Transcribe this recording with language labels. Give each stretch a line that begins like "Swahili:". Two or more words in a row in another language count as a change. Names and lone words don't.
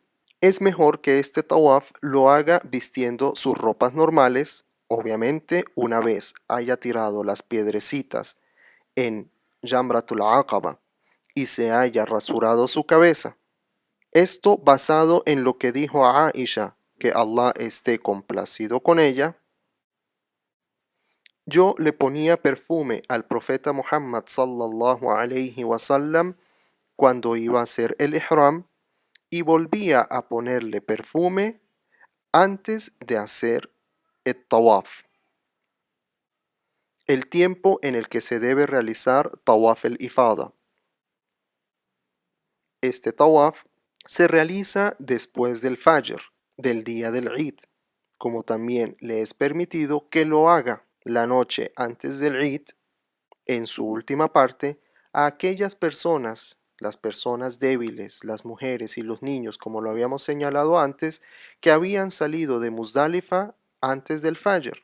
Spanish: Es mejor que este tawaf lo haga vistiendo sus ropas normales, obviamente una vez haya tirado las piedrecitas en Jamratul Aqaba y se haya rasurado su cabeza. Esto basado en lo que dijo a Aisha, que Allah esté complacido con ella. Yo le ponía perfume al profeta Muhammad
Arabic: صلى الله عليه وسلم
Spanish: cuando iba a hacer el ihram y volvía a ponerle perfume antes de hacer el tawaf. El tiempo en el que se debe realizar
Arabic: طواف الإفاضة.
Spanish: Este tawaf se realiza después del fajr, del día del Eid, como también le es permitido que lo haga la noche antes del Eid, en su última parte, a aquellas personas, las personas débiles, las mujeres y los niños, como lo habíamos señalado antes, que habían salido de Muzdalifa antes del Fajr.